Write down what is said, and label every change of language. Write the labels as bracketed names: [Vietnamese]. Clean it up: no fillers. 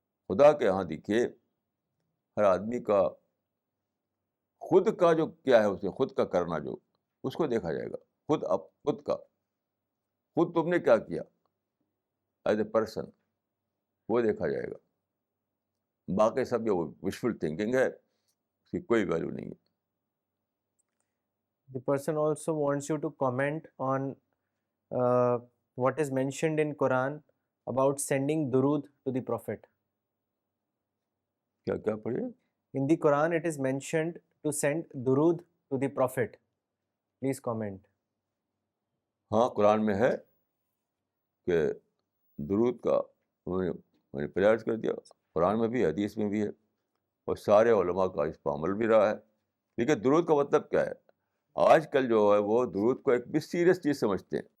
[Urdu] خدا کے یہاں دیکھیے ہر آدمی کا خود کا جو کیا ہے, اسے خود کا کرنا جو اس کو دیکھا جائے گا. خود کا خود تم نے کیا کیا [English] as a person [Urdu] وہ دیکھا جائے گا. باقی سب جو وشفل تھنکنگ ہے اس کی کوئی ویلیو نہیں ہے. [English] The person also wants you to comment on what is mentioned in Quran about sending durood to the Prophet. [Urdu] کیا کیا پڑھیے؟ [English] In the Quran it is mentioned to send durood to the Prophet. Please comment. [Urdu] ہاں قرآن میں ہے کہ درود کا میں نے پریئرز کر دیا, قرآن میں بھی حدیث میں بھی ہے, اور سارے علماء کا اس پر عمل بھی رہا ہے. لیکن درود کا مطلب کیا ہے؟ آج کل جو ہے وہ درود کو ایک بھی سیریس چیز سمجھتے ہیں.